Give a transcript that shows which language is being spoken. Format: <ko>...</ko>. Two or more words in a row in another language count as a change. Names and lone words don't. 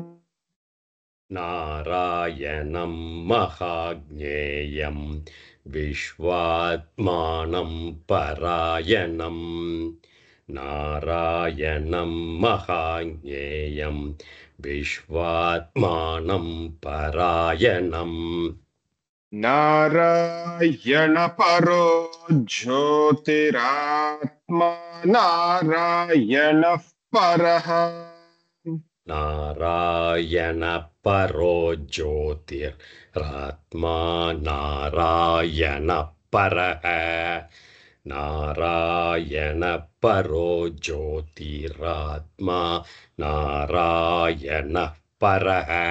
<sa>नारायणं महाज्ञेयं विश्वात्मानं परायणम् नारायणं महाज्ञेयं विश्वात्मानं परायणम् నారాయణ పరో జ్యోతిరాత్మా నారాయణ పరః నారాయణ పరో జ్యోతిరాత్మా నారాయణ పరః నారాయణ పరో జ్యోతిరాత్మా నారాయణ పరః</sa>